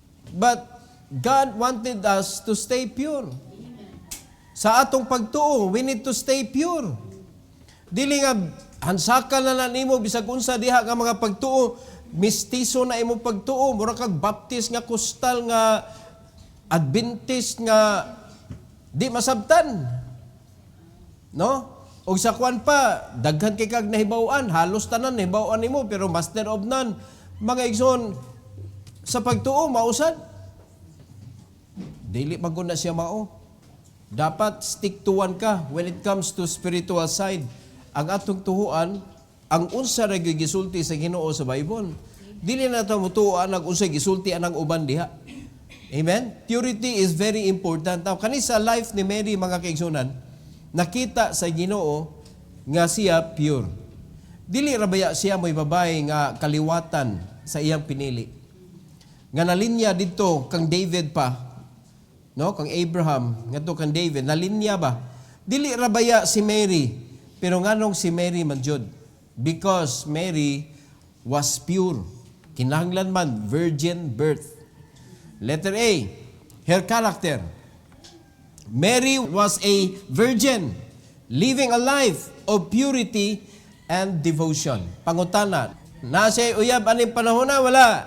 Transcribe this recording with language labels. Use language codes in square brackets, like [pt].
[en] But God wanted us to stay pure. [ceb] Sa atong pagtuo, [en] we need to stay pure. [ceb] Dili nga hansaka na nimo bisag unsa diha nga mga pagtuo, mistiso na imo pagtuo, mura kag Baptist nga kustal nga Adventist nga di masabtan. No? O sa kwan pa, daghan kay kag nahibaw-an, halos tanan nahibaw-an nimo pero [en] master of none. [ceb] Mga igsoon sa pagtuo mausad. Dili maguna siya mao. [en] Dapat stick to one ka when it comes to spiritual side. [ceb] Ang atong tuhuan, ang unsa ra gisulti sa Ginoo sa Bible. Dili na ta mutuoan ang unsa gisulti anang uban diha. Amen? [en] Purity is very important. [ceb] Now, kani sa life ni Mary, mga kaigsunan, nakita sa Ginoo nga siya pure. Dili ra baya siya mo'y babae nga kaliwatan sa iyang pinili. Nga nalinya dito kang David pa, no? Kang Abraham, ngadto kang David, nalinya ba? Dili ra baya si Mary, pero nganong si Mary man jud? [en] Because Mary was pure. [ceb] Kinahanglan man [en] virgin birth. Letter A, her character. Mary was a virgin, living a life of purity and devotion. [ceb] Pangutana, na siya uyab aning panahon na wala?